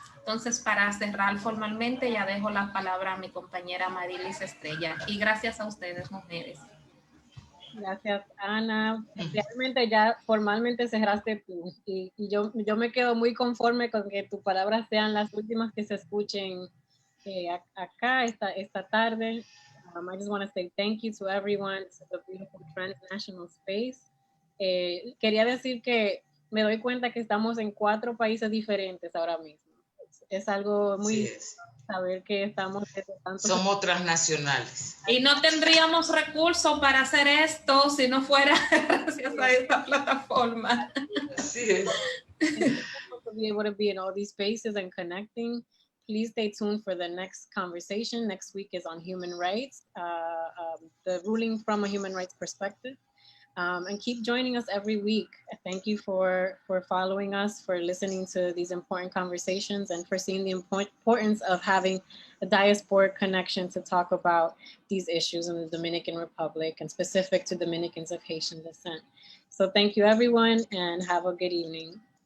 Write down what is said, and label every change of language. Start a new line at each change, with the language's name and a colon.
Spanish: Entonces, para cerrar formalmente, ya dejo la palabra a mi compañera Marilis Estrella. Y gracias a ustedes, mujeres. Gracias, Ana. Realmente ya formalmente cerraste tú. Y yo me quedo muy conforme con que tus palabras sean las últimas que se escuchen acá esta tarde.
English: I just want to say thank you to everyone. This is a beautiful transnational space.
Spanish: Quería decir que me doy cuenta que estamos en 4 países diferentes ahora mismo. Es algo muy saber que estamos desde tantos... Somos transnacionales. Y no tendríamos recursos para hacer esto si no fuera gracias a esta plataforma. Así es.
English: To be able to be in all these spaces and connecting. Please stay tuned for the next conversation. Next week is on human rights, the ruling from a human rights perspective. And keep joining us every week. Thank you for following us, for listening to these important conversations, and for seeing the importance of having a diasporic connection to talk about these issues in the Dominican Republic and specific to Dominicans of Haitian descent. So thank you, everyone, and have a good evening.